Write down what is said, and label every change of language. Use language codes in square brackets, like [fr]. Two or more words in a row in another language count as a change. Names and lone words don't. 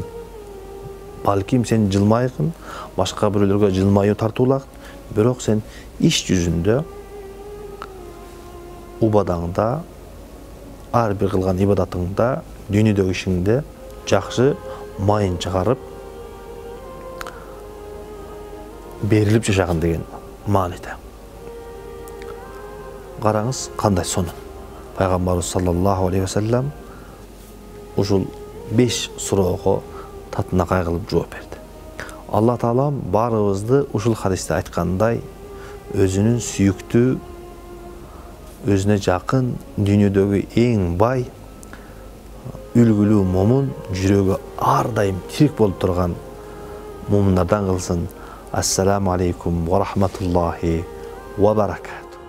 [ky] Балким сен жылмайгын, башка бирөөлөргө жылмаюу тартуулагын, бирок сен иш жүзүндө, убадаңда, ар бир кылган ибадатыңда, дүйнөдөгү ишиңде жакшы майын чыгарып, берилип жашаган деген мааниде. Караңыз кандай сонун. Пайгамбарыбыз [ar] صلى الله عليه وسلم [ky] ушул 5 суроого татынакай кылып жооп берди. Алла Таалам барыбызды ушул хадисте айткандай өзүнүн сүйүктүү, өзүнө жакын, дүйнөдөгү эң бай, үлгүлүү момун, жүрөгү ар дайым тирик болуп турган мумундардан кылсын. [ar] السلام عليكم ورحمة الله وبركات.